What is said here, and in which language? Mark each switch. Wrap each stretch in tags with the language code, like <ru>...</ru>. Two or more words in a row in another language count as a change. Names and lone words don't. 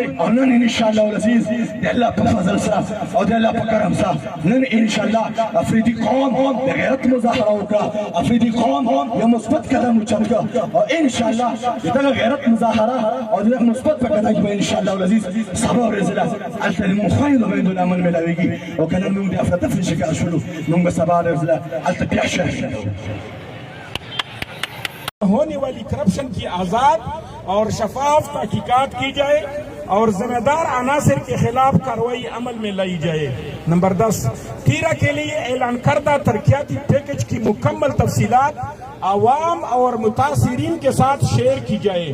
<ps>او نن</ps> <ar>انشاءالله العزیز</ar> <ps>د الله په فضل سره او د الله په کرم سره نن</ps> <ar>انشاءالله</ar> <ps>افریدي قوم د غیرت مظاهره وکړه افریدي قوم یو مثبت قدم اوچت کړه او</ps> <ar>انشاءالله</ar> <ps>د دغه غیرت مظاهره او د دغه مثبت په قدم کې به</ps> <ar>انشاءالله العزیز</ar> <ps>سبا ورځ ده هلته زموږ خویندو میندو له امن میلاویږي او که نن موږ د افراطفر شکار شولو موږ به سبا ورځ ده هلته بیا شهید</ps> <ur>ہونے والی کرپشن کی آزاد اور شفاف تحقیقات کی جائے اور ذمہ دار عناصر کے خلاف کارروائی عمل میں لائی جائے. نمبر 10، تیراہ کے لیے اعلان کردہ ترقیاتی پیکج کی مکمل تفصیلات عوام اور متاثرین کے ساتھ شیئر کی جائے.</ur>